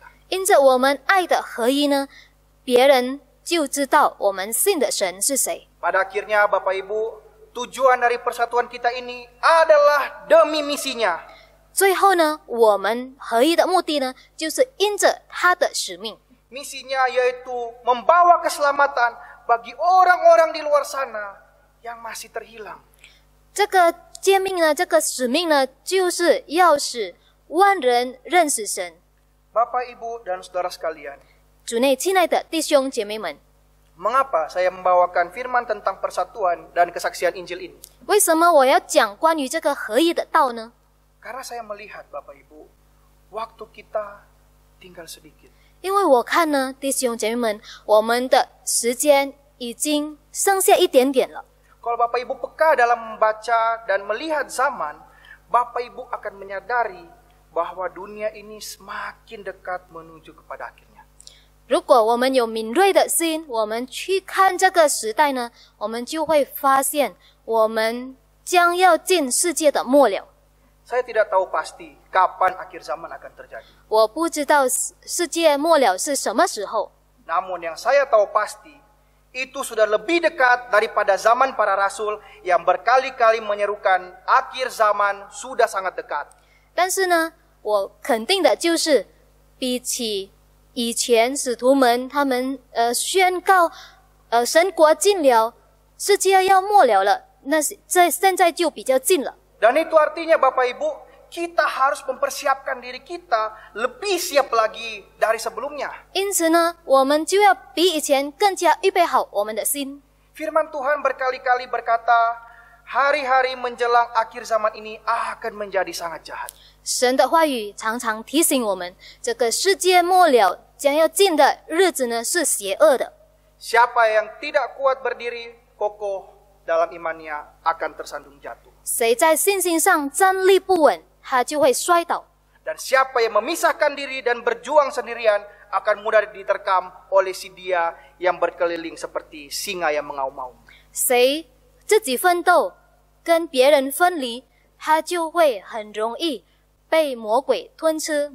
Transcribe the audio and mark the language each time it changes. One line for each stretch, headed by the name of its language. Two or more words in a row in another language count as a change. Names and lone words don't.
Chinese: 因着我们爱的合一呢，别人就知道我们信的神是谁。
Indonesian: Pada akhirnya Bapak Ibu, tujuan dari persatuan kita ini adalah demi misinya.
Chinese: 最后呢，我们合一的目的呢，就是因着他的使命。
Indonesian: Misinya yaitu membawa keselamatan bagi orang-orang di luar sana yang masih terhilang.
Chinese: 这个诫命呢，这个使命呢，就是要使万人认识神。
Indonesian: Bapak, Ibu, dan saudara sekalian,
Chinese: 主内亲爱的弟兄姐妹们，
Indonesian: mengapa saya membawakan firman tentang persatuan dan kesaksian Injil ini?
Chinese: 为什么我要讲关于这个合一的道呢？
Indonesian: Karena saya melihat Bapak Ibu, waktu kita tinggal sedikit.
Chinese: 因为我看呢，弟兄姐妹们，我们的时间已经剩下一点点了。
Indonesian: Kalau Bapak Ibu peka dalam membaca dan melihat zaman, Bapak Ibu akan menyadari bahwa dunia ini semakin dekat menuju kepada akhirnya.
Chinese: 如果我们有敏锐的心，我们去看这个时代呢，我们就会发现，我们将要进世界的末了。
Indonesian: Saya tidak tahu pasti kapan akhir zaman akan terjadi.
Chinese: 我不知道世界末了是什么时候，
Indonesian: Namun yang saya tahu pasti, itu sudah lebih dekat daripada zaman para rasul yang berkali-kali menyerukan akhir zaman sudah sangat dekat.
Chinese: 但是呢，我肯定的就是，比起以前使徒们他们宣告神国近了，世界要末了了，那这现在就比较近了。
Indonesian: Dan itu artinya Bapak Ibu, kita harus mempersiapkan diri kita lebih siap lagi dari sebelumnya.
Chinese: 因此呢，我们就要比以前更加预备好我们的心。
Indonesian: Firman Tuhan berkali-kali berkata, hari-hari menjelang akhir zaman ini akan menjadi sangat jahat.
Chinese: 神的话语常常提醒我们，这个世界末了将要近的日子呢是邪恶的。
Indonesian: Siapa yang tidak kuat berdiri kokoh dalam imannya akan tersandung jatuh.
Chinese: 谁在信心上站立不稳，他就会摔倒。
Indonesian: Dan siapa yang memisahkan diri dan berjuang sendirian akan mudah diterkam oleh si dia yang berkeliling seperti singa yang mengaum-aum.
Chinese: 谁自己奋斗，跟别人分离，他就会很容易被魔鬼吞吃。